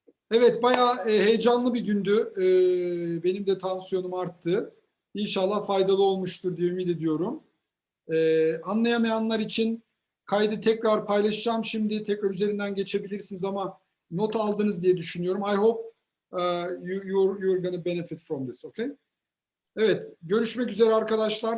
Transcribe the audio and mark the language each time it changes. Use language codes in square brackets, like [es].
[tr] Evet, bayağı heyecanlı bir gündü. Benim de tansiyonum arttı. İnşallah faydalı olmuştur diye ümit ediyorum. Anlayamayanlar için kaydı tekrar paylaşacağım. Şimdi tekrar üzerinden geçebilirsiniz ama not aldınız diye düşünüyorum. [en] I hope you're gonna benefit from this, okay? [tr] Evet, görüşmek üzere arkadaşlar.